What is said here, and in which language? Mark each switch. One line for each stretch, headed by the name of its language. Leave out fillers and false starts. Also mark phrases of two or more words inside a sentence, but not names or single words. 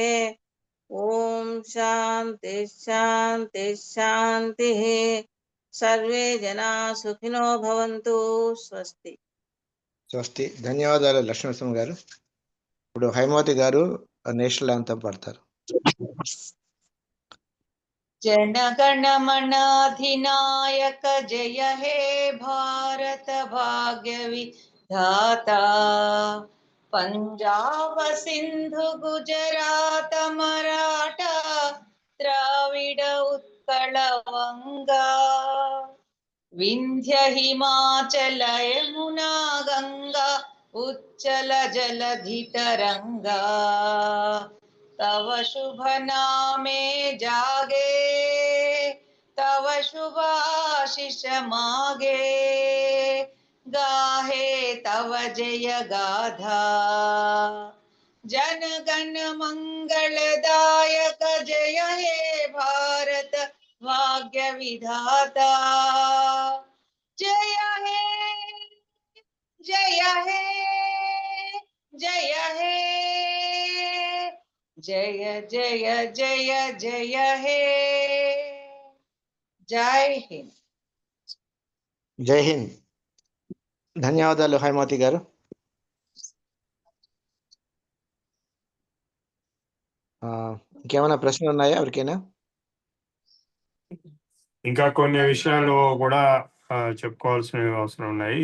Sanskrit: ఓం శాంతి శాంతి శాంతి. సర్వే జనా సుఖినో భవంతు. స్వస్తి. స్వస్తి.
Telugu: ధన్యవాదాలు లక్ష్మీనరసింహ గారు. ఇప్పుడు హైమవతి గారు నేషనల్ యాంథమ్ పాడతారు.
Bangla: জনগণমনাধিনায়ক জয় হে ভারত ভাগ্য বিধাতা. পঞ্জাব সিন্ধু গুজরাট মরাঠা দ্রাবিড় উৎকল বঙ্গ. বিন্ধ্য হিমাচল যমুনা গঙ্গা উচ্ছল জলধি তরঙ্গ. তব শুভ নামে জাগে তব শুভাশিস মাগে. গাহে তব জয় গাথা জন গণ মঙ্গলদায়ক জয় হে ভারত ভাগ্য বিধাতা. জয় হে জয় হে জয় হে জয় জয় জয় জয় হে.
Hindi: जय हिंद. जय हिंद.
Telugu: ధన్యవాదాలు హైమవతి గారు. ఇంకేమైనా ప్రశ్నలు ఉన్నాయా ఎవరికైనా? ఇంకా కొన్ని విషయాలు కూడా చెప్పుకోవాల్సిన అవసరం ఉన్నాయి.